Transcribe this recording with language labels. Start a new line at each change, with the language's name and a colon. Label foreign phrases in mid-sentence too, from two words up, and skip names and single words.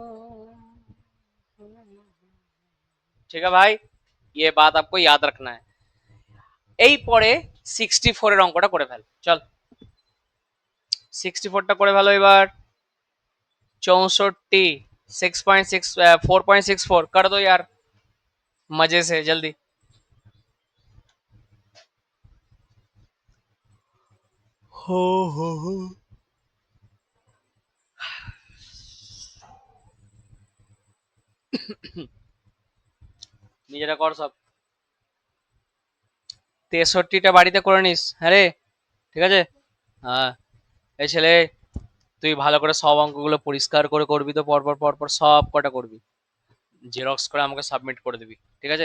Hindi: ठीक है भाई, ये बात आपको याद रखना है।
Bangla: এই পরে 64 এর অঙ্কটা করে ফেল, চল 64টা করে ফেলো এবার।
Hindi: 64, 6.6, 4.64 कर दो यार, मजे से जल्दी। हो हो,
Bangla: নিজেরা কর সব। 63টা বাড়িতে করে নিস, হ্যাঁ রে, ঠিক আছে। হ্যাঁ, এই ছেলে, তুই ভালো করে সব অঙ্কগুলো পরিষ্কার করে করবি তো, পরপর পরপর সব কটা করবি, জেরক্স করে আমাকে সাবমিট করে দিবি, ঠিক আছে।